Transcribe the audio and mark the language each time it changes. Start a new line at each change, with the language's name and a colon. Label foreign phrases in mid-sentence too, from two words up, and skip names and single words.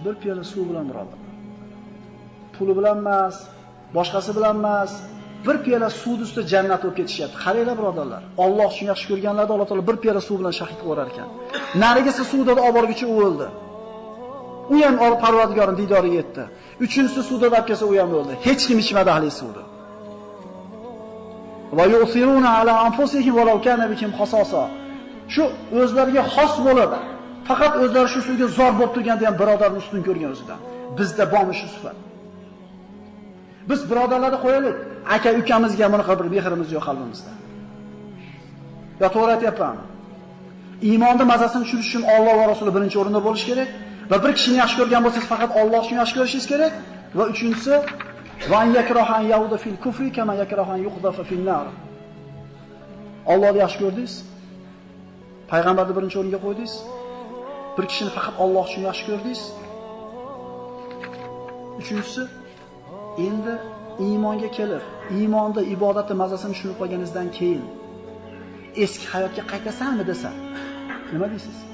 Uzbek: Bir piyola suv bilan birodar. Puli bilan emas, boshqasi bilan emas, bir piyola suv ustida jannat bo'lib ketishyapti. Qaranglar birodarlar. Alloh uchun yaxshi ko'rganlarda Alloh taolo bir piyola suv bilan shahid qilib yuborar ekan. Narigisi suvda olib borguncha u o'ldi. U ham Parvardigorning diydoriga yetdi. Uchinchisi suvda olib kelsa u ham o'ldi. Hech kim ichmadi ahli suvni.
Arabic: ويؤثرون على أنفسهم ولو كان بهم خصاصة.
Uzbek: Shu o'zlariga xos bo'lib, faqat o'zlari shu suvga zor bo'lib turganda ham birodarni ustun ko'rgan o'zidan. Bizda bormi shu sifat? Biz birodarlarni qo'yaylik, aka-ukamizga bunaqa bir mehrimiz yo'q qalbimizda. Ya to'g'ri aytyapmanmi? Iymonning mazasini tushirish uchun Alloh va Rasuli birinchi o'rinda bo'lish kerak va bir kishini yaxshi ko'rgan bo'lsangiz faqat Alloh uchun yaxshi ko'rishingiz kerak va uchinchisi
Arabic: ويكره أن يعود في الكفر كما يكره أن يقذف في النار.
Uzbek: Allohni yaxshi ko'rdingiz? Payg'ambarni birinchi o'ringa qo'ydingiz? Bir kishini faqat Alloh uchun yaxshi ko'rdingiz? Uchinchisi endi iymonga kelib, iymonda ibodatning mazasini tushunib qolganingizdan keyin eski hayotga qaytasanmi desa, nima deysiz?